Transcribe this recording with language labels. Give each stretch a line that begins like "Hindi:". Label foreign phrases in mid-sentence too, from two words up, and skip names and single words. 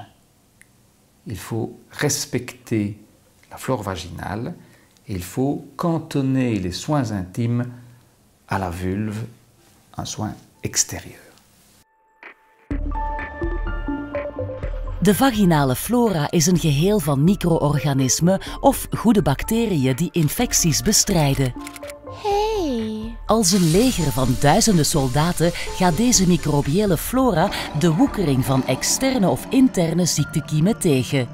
French: Il faut respecter la flore vaginale et il faut cantonner les soins intimes à la vulve, un soin extérieur.
Dutch: De vaginale flora is een geheel van micro-organismen of goede bacteriën die infecties bestrijden. Hey. Als een leger van duizenden soldaten gaat deze microbiële flora de woekering van externe of interne ziektekiemen tegen.